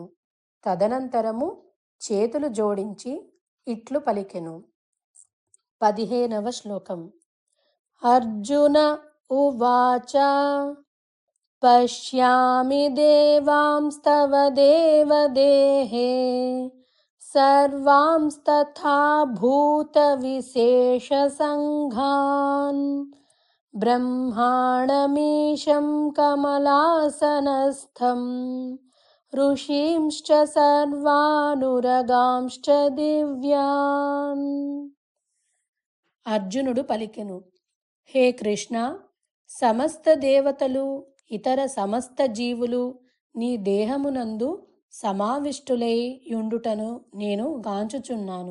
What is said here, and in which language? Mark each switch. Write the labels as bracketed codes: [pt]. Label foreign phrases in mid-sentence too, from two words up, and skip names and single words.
[te] తదనంతరము చేతులు జోడించి ఇట్లు పలికెను. 15వ శ్లోకం. [sa] అర్జున ఉవాచ పశ్యామి దేవాంస్తవ దేవదేహే सर्वांस्तथा भूतविशेषसङ्घान् ब्रह्माणमीशं कमलासनस्थं ऋषींश्च सर्वानुरगांश्च దివ్యాన్. [te] అర్జునుడు పలికెను, హే కృష్ణ, సమస్త దేవతలు ఇతర సమస్త జీవులు నీ దేహమునందు సమావిష్టులై యుండుటను నేను గాంచుచున్నాను.